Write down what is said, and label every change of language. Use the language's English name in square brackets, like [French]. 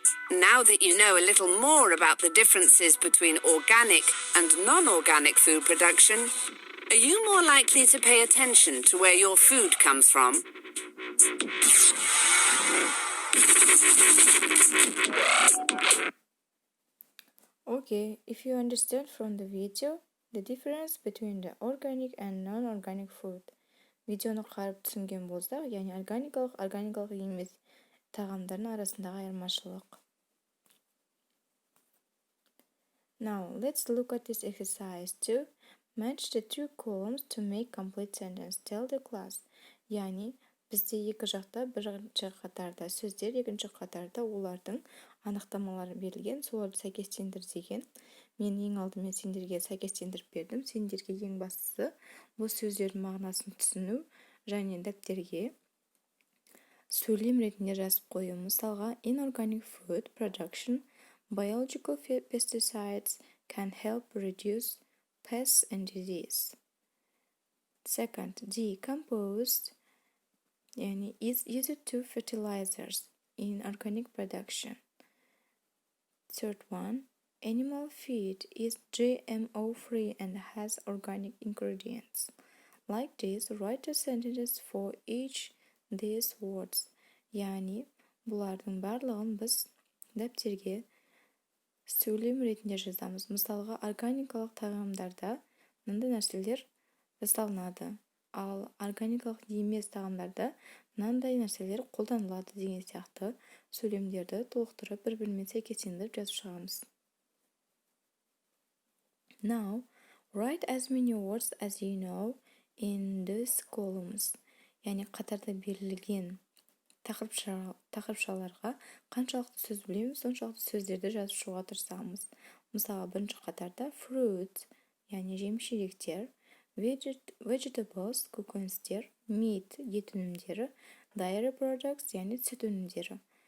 [English] Now that you know a little more about the differences between organic and non-organic food production, are you more likely to pay attention to where your food comes from? Okay, if you understand from the video the difference between the organic and non-organic food. [Kazakh] Видеоны қарап түсінген болсақ, яғни органикалық емес тағамдардың арасындағы айырмашылық. [English] Now, let's look at this exercise too. Match the two columns to make complete sentence. Tell the class. [Kazakh] Яғни, бізде екі жақта бірінші қатарда сөздер, екінші қатарда олардың анықтамалары берілген, соларды сәйкестендір деген. Мен ең алдымен сендерге сәйкестендіріп бердім. Сендерге ең бастысы бұл сөздердің мағынасын түсіну және дәптерге сөйлем ретінде жазып қою. Мысалға, [English] inorganic food production, biological pesticides can help reduce pests and disease. Second, decomposed is used to fertilizers in organic production. Third one, animal feed is GMO-free and has organic ingredients. Like this, write a sentence for each these words. [Kazakh] Яғни, бұлардың барлығын біз дәптерге сөйлем ретінде жазамыз. Мысалға, органикалық тағамдарда мынандай нәрселер жасалынады, ал органикалық емес тағамдарда мынандай нәрселер қолданылады деген сияқты сөйлемдерді толықтырып бір-бірімен сәйкестендіріп жазып шығамыз. [English] Now, write as many words as you know in these columns. [Kazakh] Яғни қатарда берілген тақырыпшаларға қаншалықты сөз білеміз, соншалықты сөздерді жазып шығуға тырысамыз. Мысалы, бірінші қатарда fruit, яғни жеміс-жидектер, vegetables, көкөністер, meat, ет өнімдері, dairy products, яғни сүт өнімдері.